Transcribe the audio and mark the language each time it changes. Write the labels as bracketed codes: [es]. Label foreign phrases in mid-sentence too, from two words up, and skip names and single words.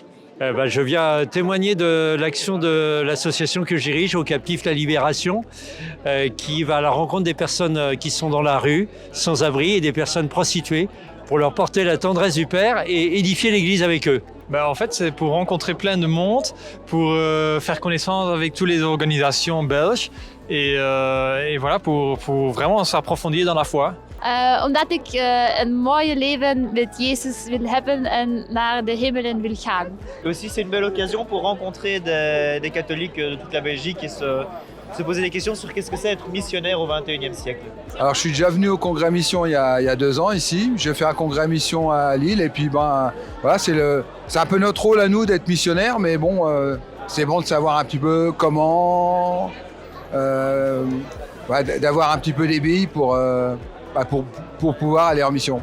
[fr] Je viens témoigner de l'action de l'association que je dirige, Au Captif la Libération, qui va à la rencontre des personnes qui sont dans la rue, sans abri, et des personnes prostituées, pour leur porter la tendresse du Père et édifier l'Église avec eux. En fait, c'est pour rencontrer plein de monde, pour faire connaissance avec toutes les organisations belges et voilà, pour vraiment s'approfondir dans la foi. [nl] Omdat ik een mooie leven met Jezus wil hebben en naar de hemelen wil gaan. [fr] Aussi, c'est une belle occasion pour rencontrer des catholiques de toute la Belgique et se poser des questions sur qu'est-ce que c'est être missionnaire au XXIe siècle. Alors je suis déjà venu au congrès mission il y a 2 ans ici. J'ai fait un congrès mission à Lille et puis voilà, c'est un peu notre rôle à nous d'être missionnaires, mais bon, c'est bon de savoir un petit peu comment, d'avoir un petit peu des billes pour pouvoir aller en mission.